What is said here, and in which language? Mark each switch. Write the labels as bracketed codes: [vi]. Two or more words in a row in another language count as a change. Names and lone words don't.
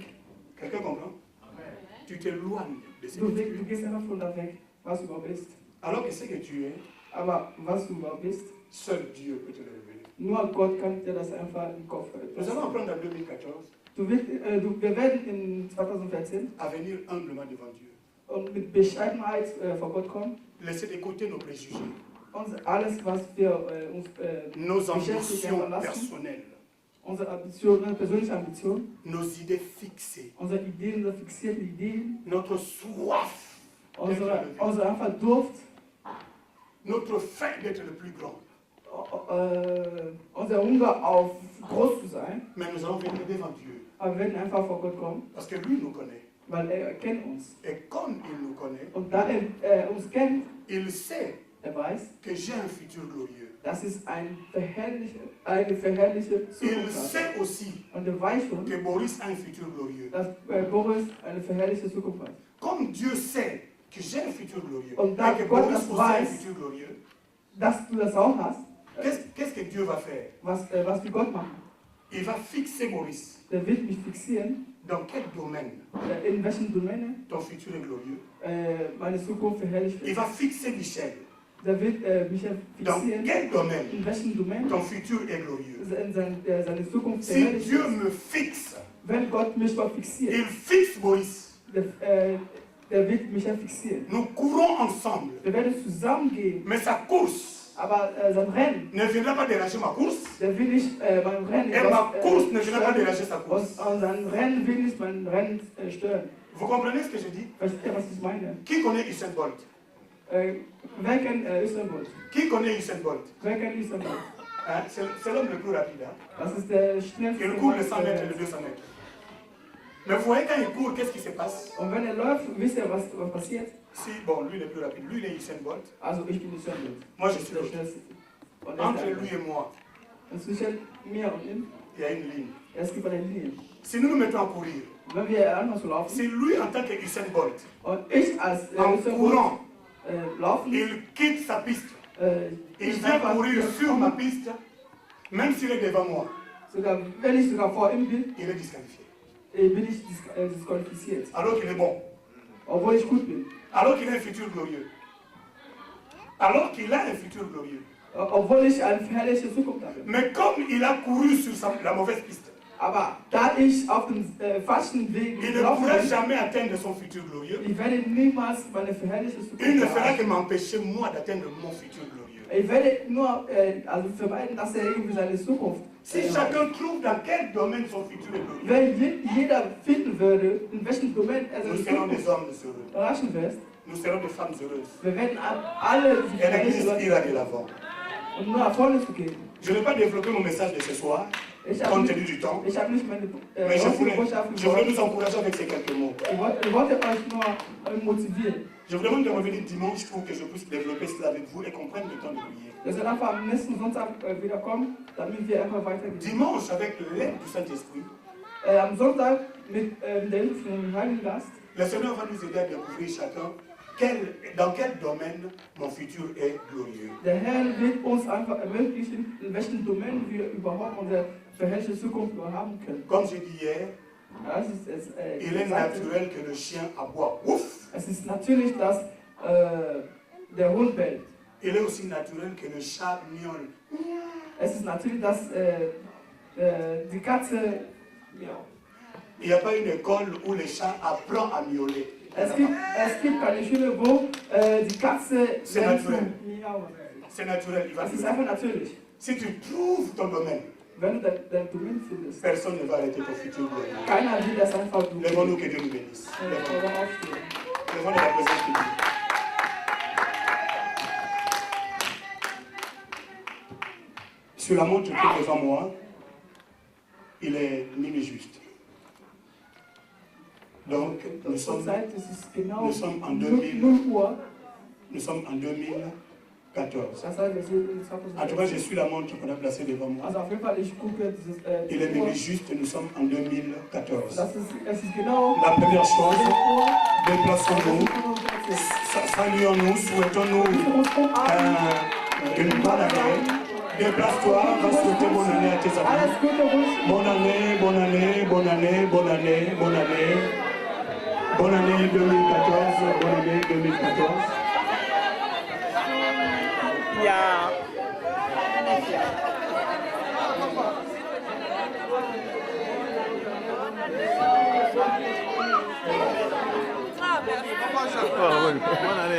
[fr] Quelqu'un comprend? Tu t'éloignes de ce que [de] Du [fr] tu es. [de] gehst einfach von da weg, was du überhaupt bist. [fr] Alors que ce que tu es, [de] Aber was du überhaupt bist, [fr] seul Dieu peut te le révéler. [de] nur Gott kann dir das einfach im Kopf. [fr] Nous allons apprendre en 2014 [de] Wir werden in 2014 [fr] à venir humblement devant Dieu. [de] und mit Bescheidenheit vor Gott kommen. [fr] Laisser de côté nos préjugés, [de] Alles, was wir uns [fr] nos [de] beschäftigen [fr] ambitions [de] lassen, [fr] personnelles, [de] unsere Ambitionen, persönliche Ambitionen, [fr] nos idées fixées, [de] unsere Ideen, unsere fixierten Ideen, [fr] notre soif, [de] unsere einfach Durft, [fr] notre faim d'être le plus grand. [de] unser Hunger auf groß zu sein. [fr] Mais nous allons venir devant Dieu. [de] Aber wir werden einfach vor Gott kommen, [fr] Parce que lui nous connaît. [de] weil er kennt uns. [fr] Et comme il nous connaît, [de] Und da er uns kennt, [fr] il sait [de] er weiß, [fr] que j'ai un futur glorieux. [de] dass es eine verherrliche [fr] Il [de] Zukunft hat. [fr] sait aussi [de] Und er weiß schon, [fr] que Boris a un futur glorieux. [de] dass Boris eine verherrliche Zukunft hat. [fr] Comme Dieu sait que j'ai un futur glorieux, [de] Und da [fr] et que [de] Gott [fr] Boris [de] das [fr] aussi a un [de] weiß, [fr] futur glorieux, [de] dass du das auch hast, [fr] Qu'est-ce que Dieu va faire? [de] was will Gott machen? [fr] Il va fixer Maurice. [de] Der wird mich fixieren. [fr] Dans quel domaine [de] In welchen Domäne [fr] ton futur est glorieux? [de] meine Zukunft verherrlicht [fr] Il [de] wird. [fr] va fixer Michel. [de] Der wird mich [fr] Dans [de] fixieren. [fr] quel domaine [de] In welchen Domäne [fr] ton futur est glorieux? [de] seine Zukunft [fr] Si [de] verherrlicht [fr] Dieu [de] wird. [fr] me fixe, [de] Wenn Gott mich mal fixiert, [fr] il fixe Maurice. [de] der wird mich ja fixieren. [fr] Nous courons ensemble. [de] Wir werden zusammen gehen. [fr] Mais sa course [de] Aber sein Rennen, [fr] ne viendra pas déranger ma course. [de] der will nicht mein Rennen [fr] Et ma course ne viendra pas déranger sa course. [de] und sein Rennen will nicht mein Rennen stören. [fr] Vous comprenez ce que je dis? [de] Versteht ihr, was ich meine? [fr] Qui connaît Usain Bolt? [de] Wer kennt Usain Bolt? [fr] Qui connaît Usain Bolt? [de] Wer kennt Usain Bolt? [fr] Hein? C'est l'homme le plus rapide. Hein? [de] Das ist der schnellste. [fr] Il court les 100 mètres et les 200 mètres. Mais vous voyez, quand il court, qu'est-ce qui se passe? [de] Und wenn läuft, wisst ihr, was passiert? [fr] Si, bon, lui il est plus rapide. Lui, il est Usain Bolt. [de] Also ich bin Usain Bolt. [fr] Moi, je suis [de] Der [fr] l'autre. [de] schnellste. Und [fr] Entre lui et moi, [de] zwischen mir und ihm, [fr] il y a une ligne. [de] es gibt eine Linie. [fr] Si nous nous mettons à courir, [de] Wenn wir anfangen zu laufen [fr] si lui, en tant que Usain Bolt, [de] und ich als [fr] en [de] Usain Bolt [fr] courant, [de] laufen, [fr] il quitte sa piste, il [de] ich [fr] vient [de] einfach [fr] courir sur ma piste, même s'il est devant moi, [de] sogar wenn ich sogar vor ihm bin, [fr] il est disqualifié. [de] bin ich disqualifiziert. [fr] Alors qu'il est bon, [de] Obwohl ich gut bin. [fr] alors qu'il a un futur glorieux. Alors qu'il a un futur glorieux. [de] Obwohl ich eine verherrlichte Zukunft habe. [fr] Mais comme il a couru sur la mauvaise piste, [de] Aber da ich auf dem falschen Weg [fr] il ne [de] gelaufen [fr] pourra [de] bin, [fr] jamais atteindre son futur glorieux. [de] ich werde niemals meine verherrlichte [fr] Il [de] Zukunft [fr] ne fera [de] erreichen. [fr] que m'empêcher, moi, d'atteindre mon futur glorieux. [de] Ich werde nur also vermeiden, dass irgendwie seine Zukunft. [fr] Si chacun trouve dans quel domaine son futur est glorieux, [de] Wenn jeder finden würde, in welchem Domain er [fr] nous [de] seine [fr] serons des [de] Zukunft [fr] hommes heureux. [de] erreichen wird, [fr] Nous serons des femmes heureuses. [de] wir werden alle die [fr] Et l'Église [de] verherrlichte [fr] ira [de] Leute [fr] de l'avant. [de] und nur Erfolge zu geben. [fr] Je ne vais pas développer mon message de ce soir, [de] Ich [fr] compte [de] habe [fr] tenu du temps, [de] nicht meine [fr] mais je [de] heutige [fr] voulais [de] Botschaft [fr] nous [de] gesagt. [fr] encourager avec ces quelques mots. [de] Ich wollte euch nur motivieren. [fr] Je vous demande de revenir dimanche pour que je puisse développer cela avec vous et qu'on prenne le temps de prier. [de] Wir sollen einfach am nächsten Sonntag wiederkommen, damit wir einfach weitergehen. [fr] Dimanche, avec l'aide du Saint-Esprit, [de] Am Sonntag mit der Hilfe vom Heiligen Geist [fr] le Seigneur va nous aider à découvrir chacun dans quel domaine mon futur est glorieux. [de] Der Herr wird uns einfach ermöglichen, in welchen Domänen wir überhaupt unsere verherrlichte Zukunft haben können. [fr] Comme j'ai dit hier, il est naturel que le chien aboie. Ouf! [de] Es ist natürlich, dass der Hund bellt. [fr] Il est aussi naturel que le chat miaule. [de] Es ist natürlich, dass die Katze miaut. [fr] Il n'y a pas une école où le chat apprend à miauler. [de] Es gibt keine Schule, wo die Katze [fr] C'est [de] lernt zu [fr] naturel. [de] miauen. [fr] C'est naturel, il va [de] Es ist [fr] miauler. [de] einfach natürlich. [fr] Si tu trouves ton domaine, [de] Wenn du dein Domain findest, [fr] personne ne va arrêter ton futur glorieux. [de] keiner will das einfach tun. [fr] Lèvons-nous, que Dieu nous bénisse. [de] Wir wollen aufstehen. [fr] Lèvons la présence de Dieu. Sur la montre qui est devant moi, il est minuit juste. Donc, nous sommes [de] Zurzeit ist es genau [fr] nous sommes en [de] 0 [fr] 2000. [de] Uhr. [fr] en 2014. [de] Das heißt, wir sind in [fr] En tout cas, je [de] 2014. [fr] suis la montre qu'on a placée devant moi. [de] Also auf jeden Fall, ich gucke dieses [fr] Il est [de] Uhr. [fr] minuit juste, nous sommes en 2014. [de] Es ist genau [fr] La première chose, [de] 0 Uhr. [fr] déplaçons-nous, saluons-nous, souhaitons-nous une bonne année. Déplace-toi, va souhaiter bonne année à tes amis. [de] Alles Gute wünschen. [fr] Bonne année, bonne année, bonne année, bonne année, bonne année. Bonne année 2014, bonne année 2014. Ja. Bonne année.